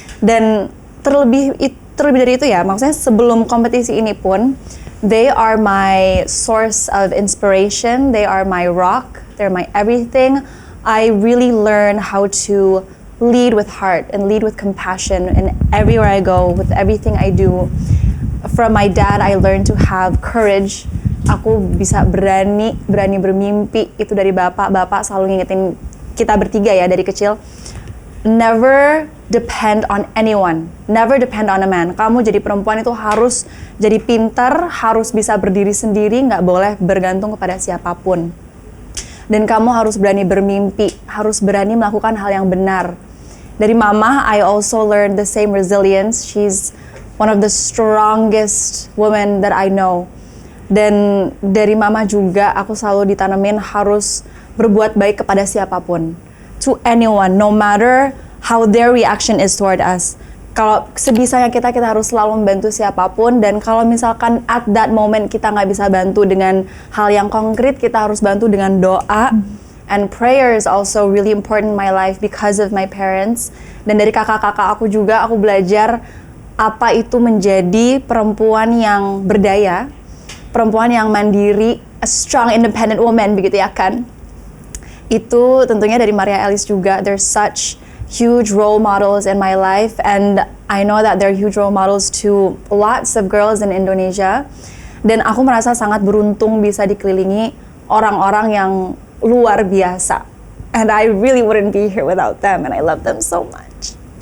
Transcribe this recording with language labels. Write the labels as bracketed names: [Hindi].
[Indonesian] Dan terlebih dari itu ya, maksudnya sebelum kompetisi ini pun, [English] they are my source of inspiration, they are my rock, they're my everything. I really learn how to lead with heart and lead with compassion in everywhere I go, with everything I do. From my dad, I learned to have courage. [Indonesian] Aku bisa berani bermimpi. Itu dari bapak selalu ngingetin kita bertiga ya dari kecil. [English] Never depend on anyone, never depend on a man. [Indonesian] Kamu jadi perempuan itu harus jadi pintar, harus bisa berdiri sendiri, nggak boleh bergantung kepada siapapun. Dan kamu harus berani bermimpi, harus berani melakukan hal yang benar. Dari mama, [English] I also learned the same resilience. She's one of the strongest women that I know. [Indonesian] Dan dari mama juga aku selalu ditanemin harus berbuat baik kepada siapapun. [English] To anyone, no matter how their reaction is toward us. [Indonesian] Kalau sebisanya kita harus selalu membantu siapapun, dan kalau misalkan [English] at that moment [Indonesian] kita nggak bisa bantu dengan hal yang konkret, kita harus bantu dengan doa. [English] And prayer is also really important in my life because of my parents. [Indonesian] Dan dari kakak-kakak aku juga, aku belajar apa itu menjadi perempuan yang berdaya, perempuan yang mandiri, [English] a strong independent woman, [Indonesian] begitu ya kan? Itu tentunya dari Maria Ellis juga. [English] There's such huge role models in my life, and I know that they're huge role models to lots of girls in Indonesia. [Indonesian] Dan aku merasa sangat beruntung bisa dikelilingi orang-orang yang luar biasa. [English] And I really wouldn't be here without them, and I love them so much.